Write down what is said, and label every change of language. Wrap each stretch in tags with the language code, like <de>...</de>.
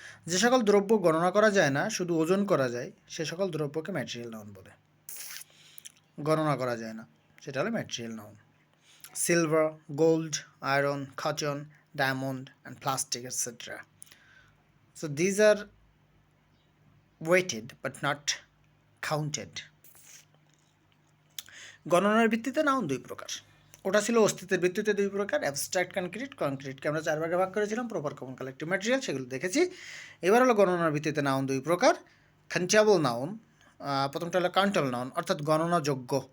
<bn>যে সকল দ্রব্য গণনা করা যায় না, শুধু ওজন করা যায়, সে সকল দ্রব্যকে ম্যাটেরিয়াল নাউন বলে। গণনা করা যায় না, সেটা হলো material noun. Silver, gold, iron, cotton, diamond and plastic, etcetera.</bn> <en>So these are weighted but not counted.</en> <bn>গণনার ভিত্তিতে নাউন দুই প্রকার। ওটা ছিল অস্তিত্বের ভিত্তিতে দুই প্রকার, অ্যাবস্ট্রাক্ট কনক্রিট। কনক্রিটকে আমরা চার ভাগে ভাগ করেছিলাম, প্রপার, কমন, কালেক্টিভ ম্যাটেরিয়াল, সেগুলো দেখেছি। এবার হলো গণনার ভিত্তিতে নাউন দুই প্রকার। কাউন্টেবল নাউন, প্রথমটা হলো কাউন্টেবল নাউন অর্থাৎ গণনাযোগ্য।</bn>